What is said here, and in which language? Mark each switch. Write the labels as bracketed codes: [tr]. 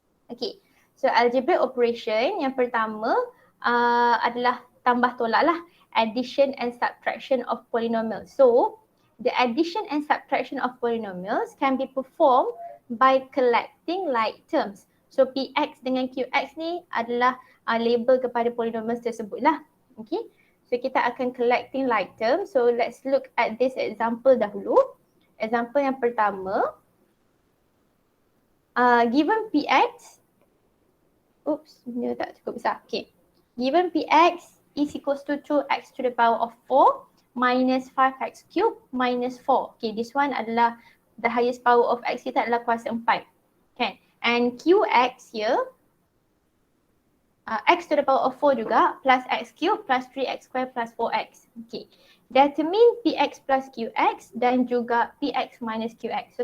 [en] Okay, so algebraic operation [ms] yang pertama adalah tambah tolak lah, [en] addition and subtraction of polynomials. So the addition and subtraction of polynomials can be performed by collecting like terms. [ms] So px dengan qx ni adalah label kepada polynomials tersebut lah. [en] Okay, so [ms] kita akan [en] collecting like terms. So let's look at this example dahulu. [ms] Example yang pertama, given px, dia tak cukup besar. [en] Okay, given px is equals to 2x to the power of 4 minus 5x cube minus 4. Okay, this one adalah the highest power of x [ms] kita adalah kuasa 4. [en] Okay, and qx here, x to the power of 4 juga plus x cube plus 3x square plus 4x. Okay, determine px plus qx [ms] dan juga [en] px minus qx.